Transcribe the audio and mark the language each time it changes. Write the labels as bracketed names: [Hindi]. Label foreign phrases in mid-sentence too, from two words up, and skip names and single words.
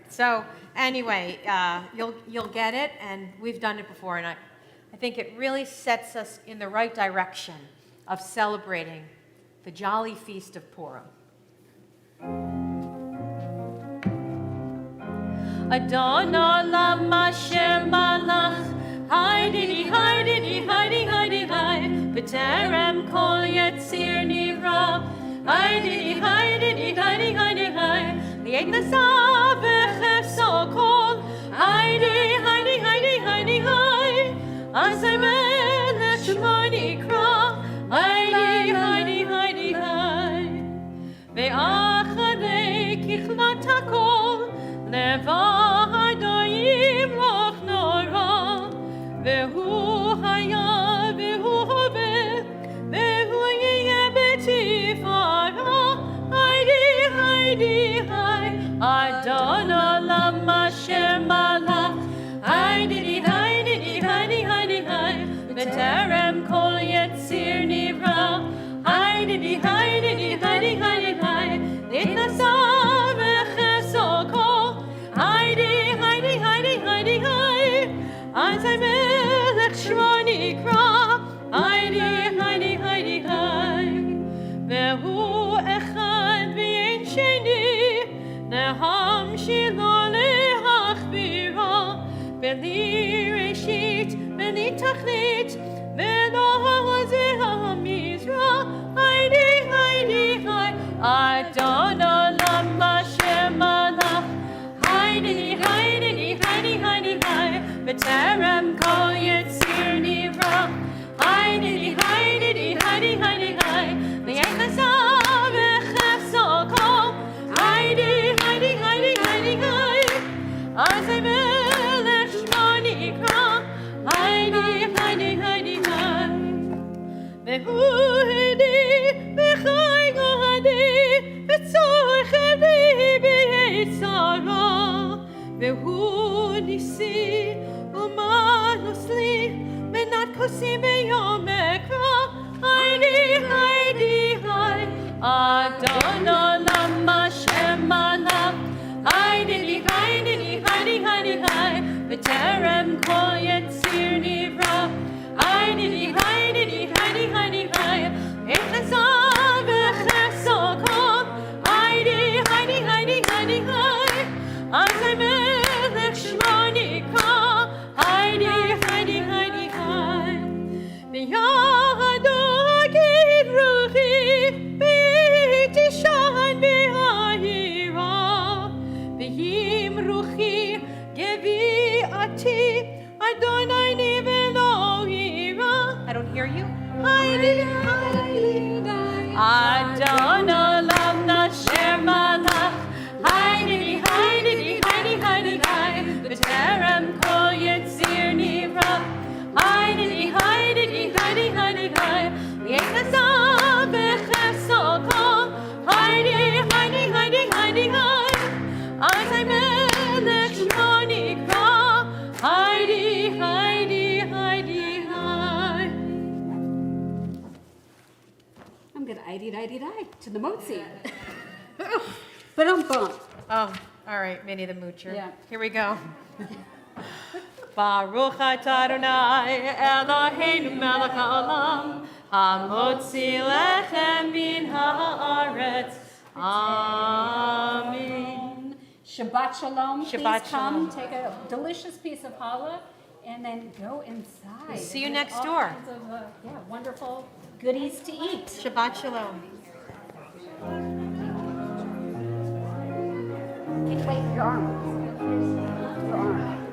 [English] So anyway, you'll get it, and we've done it before, and I think it really sets us in the right direction of celebrating the jolly feast of Purim. [Hebrew] אדון עולם אשר מלך Heidi, Heidi, Heidi, Heidi, Heidi, בטרם כל יציר נברא. Heidi, Heidi, Heidi, Heidi, Heidi, לעת נעשה בחפצו כל. Heidi, Heidi, Heidi, Heidi, Heidi, אזי מלך שמו נקרא. Heidi, Heidi, Heidi, Heidi, ואחרי ככלות הכל לבדו ימלוך נורא. והוא היה והוא הווה והוא יהיה בתפארה. Heidi, Heidi, Heidi, אדון עולם אשר מלך. Heidi, Heidi, Heidi, Heidi, Heidi, בטרם כל יציר נברא. Heidi, Heidi, Heidi, Heidi, Heidi, לעת נעשה בחפצו כל. Heidi, Heidi, Heidi, Heidi, Heidi, אזי מלך שמו נקרא. Heidi, Heidi, Heidi, Heidi, והוא אחד ואין שני להמשילו להחבירה. בלי ראשית בלי תכלית ולו העז והמשרה. Heidi, Heidi, Heidi, אדון עולם אשר מלך. Heidi, Heidi, Heidi, Heidi, Heidi, בטרם כל יציר נברא. Heidi, Heidi, Heidi, Heidi, Heidi, לעת נעשה בחפצו כל. Heidi, Heidi, Heidi, Heidi, Heidi, אזי מלך שמו נקרא. Heidi, Heidi, Heidi, Heidi, והוא אלי וחי גואלי וצור חבלי בעת צרה. והוא נסי ומנוס לי מנת כוסי ביום אקרא. Heidi, Heidi, Heidi, אדון עולם אשר מלך. Heidi, Heidi, Heidi, Heidi, Heidi, בטרם כל יציר נברא. Heidi, Heidi, Heidi, Heidi, Heidi, לעת נעשה בחפצו כל. Heidi, Heidi, Heidi, Heidi, Heidi, אזי מלך שמו נקרא. Heidi, Heidi, Heidi, Heidi, בידו אפקיד רוחי בעת אישן ואעירה. ועם רוחי גויתי אדני לי ולא אירא. [English] I don't hear you. Heidi, Heidi, [Hebrew] אדון עולם אשר מלך. Heidi, Heidi, Heidi, Heidi, Heidi, בטרם כל יציר נברא. Heidi, Heidi, Heidi, Heidi, Heidi, לעת נעשה בחפצו כל. Heidi, Heidi, Heidi, Heidi, Heidi, אזי מלך שמו נקרא. Heidi, Heidi, Heidi, Heidi. [English] I'm gonna die to the motzi. Ba-dum-bum. Oh, all right, Minnie the Moocher. Yeah. Here we go. [Hebrew] ברוך אתה אדוני אלוהינו מלך העולם המוציא לחם מן הארץ. Amen. שבת שלום. Shabbat [English] Please come, [Hebrew] shalom. [English] take a delicious piece of challah, and then go inside. See you There's next all door. kinds of, wonderful goodies to eat. [Hebrew] שבת שלום. [English] Wait, your arm. Your arm.